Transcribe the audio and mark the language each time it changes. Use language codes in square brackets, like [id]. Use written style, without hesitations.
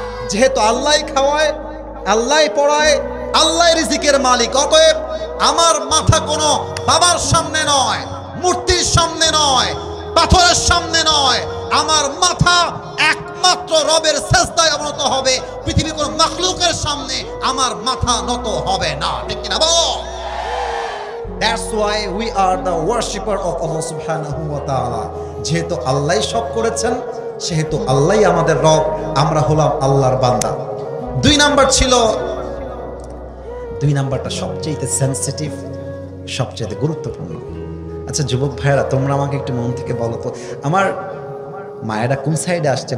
[bn] যেহেতু আল্লাহই খাওয়ায়, আল্লাহই পড়ায়, আল্লাহই রিজিকের মালিক, অতএব আমার মাথা কোনো বাবার সামনে নয়, মূর্তির সামনে নয়, পাথরের সামনে নয়। আমার মাথা একমাত্র রবের সেজদায় অবনত হবে। পৃথিবীর কোন মাখলুকের সামনে আমার মাথা নত হবে না। ঠিক কি না বল? [en] That's why we are the worshipper of Allah [ar] subhanahu wa ta'ala. [bn] যেহেতু আল্লাহই সব করেছেন, সেহেতু আল্লাহই আমাদের রব, আমরা হলাম আল্লাহর বান্দা। 2 নাম্বার ছিল, 2 নাম্বারটা সবচেয়ে সেনসিটিভ, সবচেয়ে গুরুত্বপূর্ণ। আচ্ছা যুবক ভাইয়েরা, তোমরা আমাকে একটু মন থেকে বলো তো, আমার মায়েরা কোন সাইডে আসছে?